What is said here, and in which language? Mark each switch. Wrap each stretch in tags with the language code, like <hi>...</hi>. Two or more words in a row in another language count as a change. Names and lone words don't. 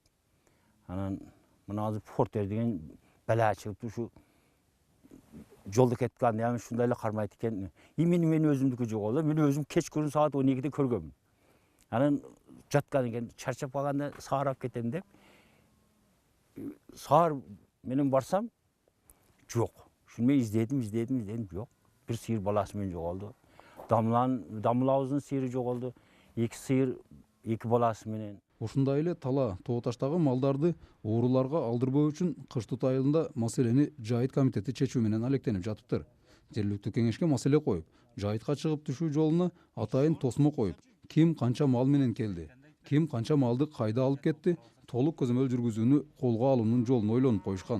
<ky>Анан мына азыр Портер деген бала чыгып ушу жолдо кеткен, яғни шундай эле кармайт экен. Мен өзүмдүкү жоголду. Мен өзүм кечкүрүн саат 12-де көргөм. Анан жаткан экен, чарчап калганда саарап кетем деп. Саар менен барсам жок. Шуну мен издедим, жок. Бир сыйыр баласы менен жоголду. Дамылабыздын сыйыры жоголду. 2 сыйыр, 2 баласы менен. Ушундай эле тала, тоо таштагы малдарды ууруларга алдырбоо үчүн кыш тут айылында маселени жайыт комитети чечүү менен алектенип жатыптыр. Жергиликтүү кеңешке маселе коюп, жайытка чыгып түшүү жолуна атайын тосмо коюп, ким канча мал менен келди, ким канча малды кайда алып кетти, толук көзөмөл жүргүзүүнү колго алуунун жолун ойлонуп коюшкан.</ky>